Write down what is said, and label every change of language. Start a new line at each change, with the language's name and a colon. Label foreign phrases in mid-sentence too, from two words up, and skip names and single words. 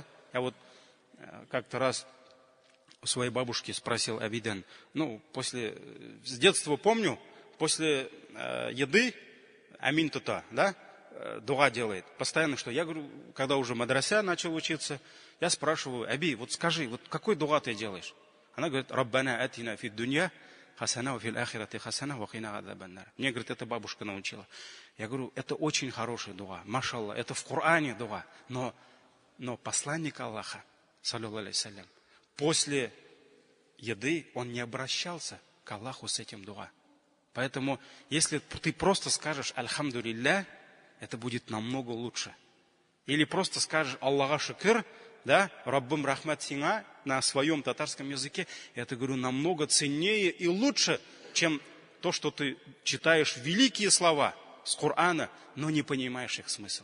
Russian: Я вот как-то раз у своей бабушки спросил Абидан, с детства помню, после еды
Tatar: амин тута,
Russian: да, дуа делает. Постоянно что? Я говорю, когда уже мадраса начал учиться, я спрашиваю, Аби, вот скажи, вот какой дуа ты делаешь? Она говорит,
Arabic: ربنا آتنا في الدنيا حسنة وفي الآخرة حسنة وقنا عذاب النار.
Russian: Мне, говорит, это бабушка научила. Я говорю, это очень хороший дуа, машаллах, это в Коране дуа. Но посланник Аллаха,
Arabic: صلى الله عليه وسلم,
Russian: после еды он не обращался к Аллаху с этим дуа. Поэтому, если ты просто скажешь «Альхамдулилля», это будет намного лучше. Или просто скажешь
Tatar: «Аллаха шукр»,
Russian: да,
Tatar: «Раббым рахмат синга»
Russian: на своем татарском языке, это, говорю, намного ценнее и лучше, чем то, что ты читаешь великие слова с Корана, но не понимаешь их смысл.